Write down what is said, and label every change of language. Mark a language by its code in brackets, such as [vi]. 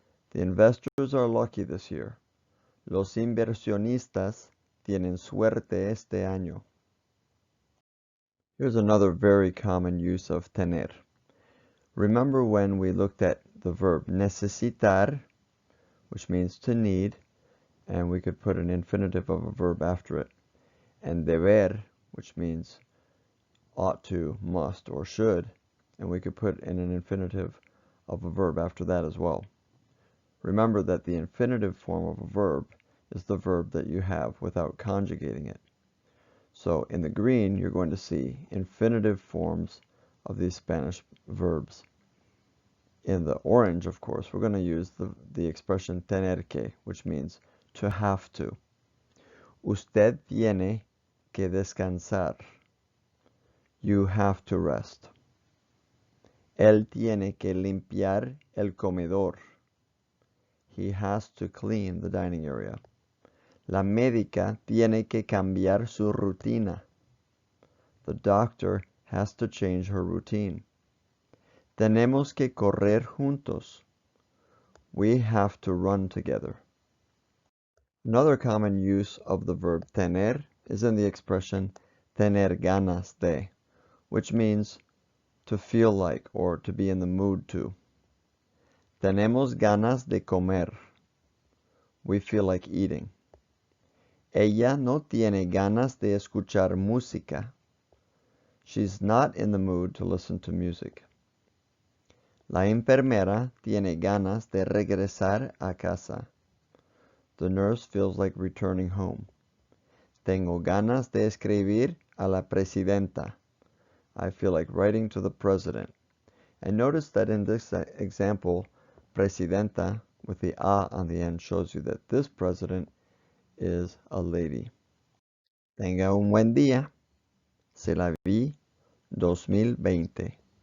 [en] The investors are lucky this year. [es] Los inversionistas tienen suerte este año. [en] Here's another very common use of tener. Remember when we looked at the verb necesitar, which means to need, and we could put an infinitive of a verb after it, and deber, which means ought to, must, or should, and we could put in an infinitive of a verb after that as well. Remember that the infinitive form of a verb is the verb that you have without conjugating it. So in the green, you're going to see infinitive forms of these Spanish verbs. In the orange, of course, we're going to use the expression tener que, which means to have to. [es] Usted tiene que descansar. [en] You have to rest. [es] Él tiene que limpiar el comedor. [en] He has to clean the dining area. [es] La médica tiene que cambiar su rutina. [en] The doctor has to change her routine. [es] Tenemos que correr juntos. [en] We have to run together. Another common use of the verb tener is in the expression tener ganas de, which means to feel like or to be in the mood to. [es] Tenemos ganas de comer. [en] We feel like eating. [es] Ella no tiene ganas de escuchar música. [en] She's not in the mood to listen to music. [es] La enfermera tiene ganas de regresar a casa. [en] The nurse feels like returning home. [es] Tengo ganas de escribir a la presidenta. [en] I feel like writing to the president. And notice that in this example, presidenta with the a on the end shows you that this president is a lady. [es] Tenga un buen día. Se la vi 2020.